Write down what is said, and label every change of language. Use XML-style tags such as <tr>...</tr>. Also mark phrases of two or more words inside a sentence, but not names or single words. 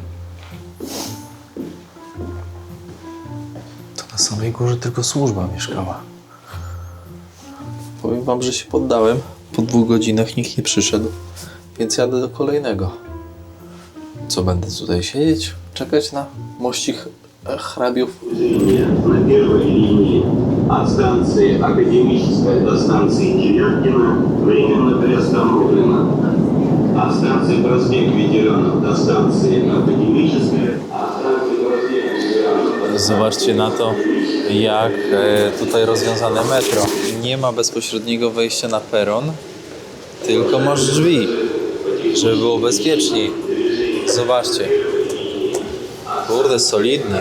<pl>To na samej górze tylko służba mieszkała. Powiem Wam, że się poddałem. Po 2 godzinach nikt nie przyszedł, więc jadę do kolejnego. Co, będę tutaj siedzieć, czekać na mościk hrabiów?</pl> <ru>На первой линии от станции Академическая до станции Девяткина временно приостановлена. От станции Проспект Ветеранов до станции Академическая, от станции Проспект Ветеранов...</ru> <pl>Zobaczcie na to, jak tutaj rozwiązane metro. Nie ma bezpośredniego wejścia na peron, tylko masz drzwi, żeby było bezpieczniej. Zobaczcie. Kurde, solidne.</pl>